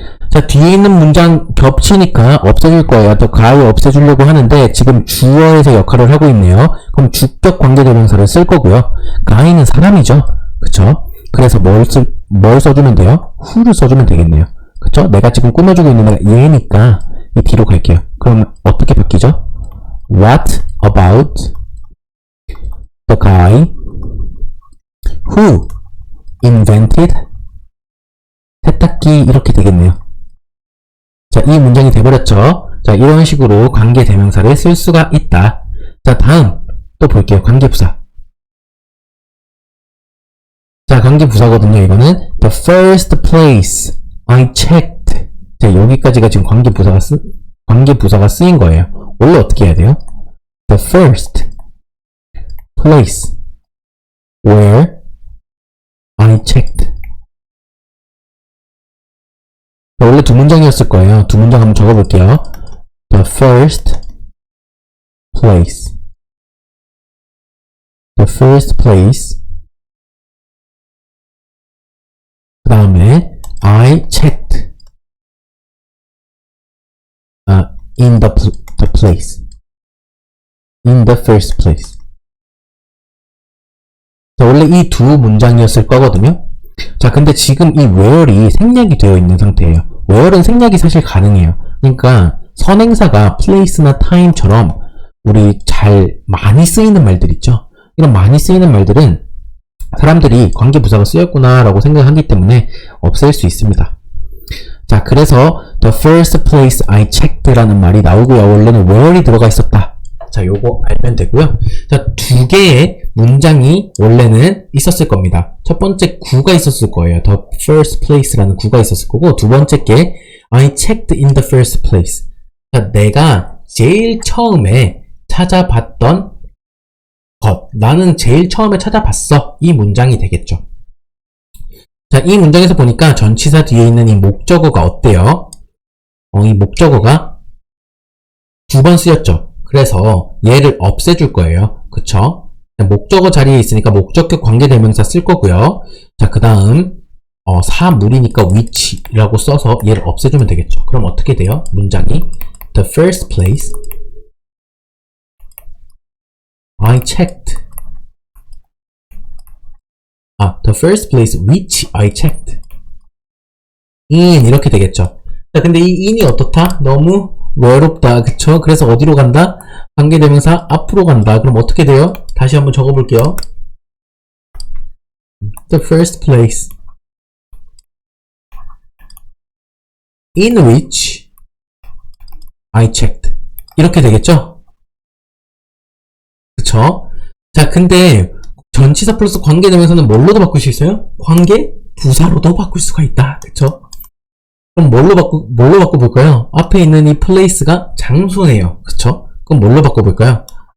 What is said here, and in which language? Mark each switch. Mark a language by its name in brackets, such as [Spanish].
[Korean] 자, 뒤에 있는 문장 겹치니까 없애줄 거예요. [English] The guy [Korean] 없애주려고 하는데 지금 주어에서 역할을 하고 있네요. 그럼 주격 관계대명사를 쓸 거고요. guy는 사람이죠. 그쵸? 그래서 뭘 써주면 돼요? who를 써주면 되겠네요. 그쵸? 내가 지금 꾸며주고 있는 애가 얘니까 이 뒤로 갈게요. 그럼 어떻게 바뀌죠? [English] What about the guy who invented [Korean] 세탁기 이렇게 되겠네요. 자, 이 문장이 돼버렸죠. 자, 이런 식으로 관계대명사를 쓸 수가 있다. 자, 다음 또 볼게요. 관계부사. 자, 관계부사거든요. 이거는 [English] the first place I checked. [Korean] 자, 여기까지가 지금 관계부사가 쓰인 거예요. 원래 어떻게 해야 돼요? [English] The first place where I checked. [Korean] 자, 원래 두 문장이었을 거예요. 두 문장 한번 적어볼게요. [English] The first place. The first place. [Korean] 그 다음에 [English] I checked in the place. In the first place. [Korean] 자, 원래 이 두 문장이었을 거거든요. 자, 근데 지금 이 where이 생략이 되어 있는 상태예요. where은 생략이 사실 가능해요. 그러니까 선행사가 place나 time처럼 우리 잘 많이 쓰이는 말들 있죠. 이런 많이 쓰이는 말들은 사람들이 관계부사가 쓰였구나 라고 생각하기 때문에 없앨 수 있습니다. 자, 그래서 [English] the first place I checked [Korean] 라는 말이 나오고요. 원래는 where이 들어가 있었다. 자, 요거 알면 되고요. 자, 두 개의 문장이 원래는 있었을 겁니다. 첫 번째 구가 있었을 거예요. [English] The first place라는 [Korean] 구가 있었을 거고, 두 번째 게 [English] I checked in the first place. [Korean] 자, 내가 제일 처음에 찾아봤던 것. 나는 제일 처음에 찾아봤어. 이 문장이 되겠죠. 자, 이 문장에서 보니까 전치사 뒤에 있는 이 목적어가 어때요? 이 목적어가 두 번 쓰였죠. 그래서 얘를 없애줄 거예요. 그쵸? 목적어 자리에 있으니까 목적격 관계대명사 쓸 거고요. 자, 그 다음 사물이니까 which라고 써서 얘를 없애주면 되겠죠. 그럼 어떻게 돼요? 문장이 [English] The first place I checked. The first place which I checked. [Korean] in 이렇게 되겠죠. 자, 근데 이 in이 어떻다? 너무 외롭다. 그쵸? 그래서 어디로 간다? 관계대명사 앞으로 간다. 그럼 어떻게 돼요? 다시 한번 적어볼게요. [English] The first place in which I checked. [Korean] 이렇게 되겠죠? 그쵸? 자, 근데 전치사 플러스 관계대명사는 뭘로도 바꿀 수 있어요? 관계부사로도 바꿀 수가 있다. 그쵸? 그럼 뭘로 바꿔볼까요? 앞에 있는 이 place가 장소네요. 그쵸? 그럼 뭘로 바꿔볼까요?